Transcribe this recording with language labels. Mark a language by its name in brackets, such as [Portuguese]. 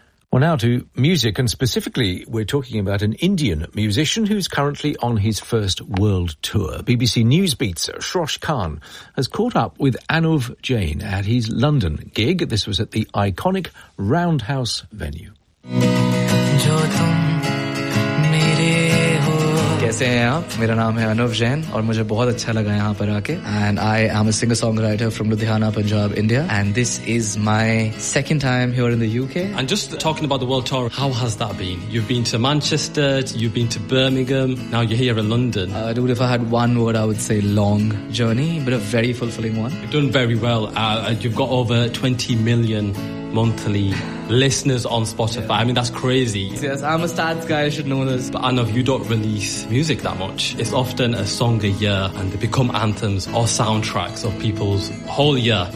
[English] Well, now to music, and specifically we're talking about an Indian musician who's currently on his first world tour. BBC Newsbeat's Shrosh Khan has caught up with Anuv Jain at his London gig. This was at the iconic Roundhouse venue. [Hindi] कैसे हैं आप? मेरा नाम है अनुव जैन और मुझे बहुत अच्छा लगा यहाँ पर आके. [English] And I am a singer song writer from Ludhiana Punjab India and this is my second time here in the UK. And just talking about the world tour, how has that been? You have been to Manchester, you have been to Birmingham, now you are here in London. If I had one word I would say long journey but a very fulfilling one. You done very well. You got over 20 million monthly listeners on Spotify. Yeah. I mean, that's crazy. Yes, I'm a stats guy, I should know this. But Anuv, you don't release music that much. It's often a song a year and they become anthems or soundtracks of people's whole year.